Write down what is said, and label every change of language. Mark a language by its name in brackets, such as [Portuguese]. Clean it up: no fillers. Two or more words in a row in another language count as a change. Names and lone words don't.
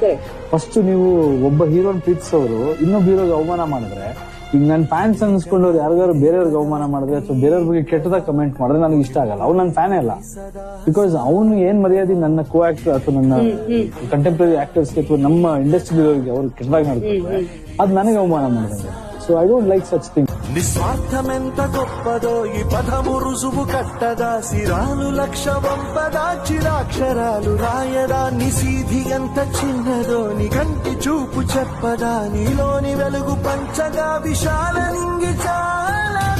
[Kannada] ಫಸ್ಟ್ ನೀವು ಒಬ್ಬ ಹೀರೋನ್ ಪ್ರೀತಿಸೋರು ಇನ್ನೊಬ್ಬ ಹೀರೋಗೆ ಅವಮಾನ ಮಾಡಿದ್ರೆ, ಈಗ ನನ್ನ ಫ್ಯಾನ್ಸ್ ಅನ್ಸ್ಕೊಂಡವ್ರು ಯಾರಿಗಾರು ಬೇರೆಯವ್ರಿಗೆ ಅವಮಾನ ಮಾಡಿದ್ರೆ ಅಥವಾ ಬೇರೆಯವ್ರ ಬಗ್ಗೆ ಕೆಟ್ಟದಾಗ ಕಮೆಂಟ್ ಮಾಡಿದ್ರೆ ನನಗೆ ಇಷ್ಟ ಆಗಲ್ಲ. ಅವ್ನು ನನ್ನ ಫ್ಯಾನೇ ಅಲ್ಲ. ಬಿಕಾಸ್ ಅವನು ಏನ್ ಮರ್ಯಾದೆ ನನ್ನ [English] co actor [Kannada] ಅಥವಾ ನನ್ನ [English] contemporary actors [Kannada] ಅಥವಾ ನಮ್ಮ ಇಂಡಸ್ಟ್ರಿ ಅವ್ರಿಗೆ ಕೆಟ್ಟದಾಗ ನಡ್ಕೊಂಡ್ರೆ ಅದು ನನಗೆ ಅವಮಾನ ಮಾಡಿದಂಗೆ. [English] So I don't like such thing. [Telugu] నిస్వార్థమెంత గొప్పదో ఈ పదము రుజువు కట్టదా సిరాలు లక్ష వంపదా చిరాక్షరాలు రాయదా నిసీధి ఎంత చిన్నదో నీ కంటి చూపు చెప్పదా నీలోని వెలుగు పంచగా విశాల నింగి చాలా